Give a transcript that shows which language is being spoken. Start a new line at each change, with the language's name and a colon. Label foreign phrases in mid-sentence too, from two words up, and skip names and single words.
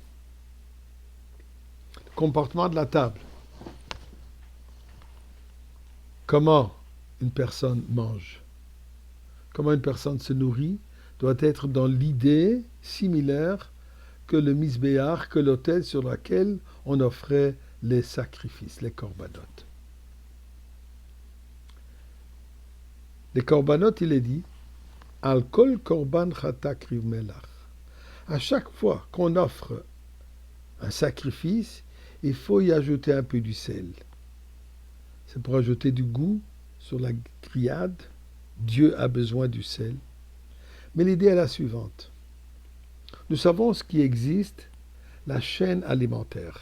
French: Le comportement de la table. Comment une personne mange, comment une personne se nourrit, doit être dans l'idée similaire que le misbéach, que l'autel sur lequel on offrait les sacrifices, les corbanotes. Les corbanotes, il est dit,
Hebrew: על כל קרבנך תקריב מלח.
French: À chaque fois qu'on offre un sacrifice, il faut y ajouter un peu du sel. C'est pour ajouter du goût sur la grillade. Dieu a besoin du sel. Mais l'idée est la suivante. Nous savons ce qui existe, la chaîne alimentaire.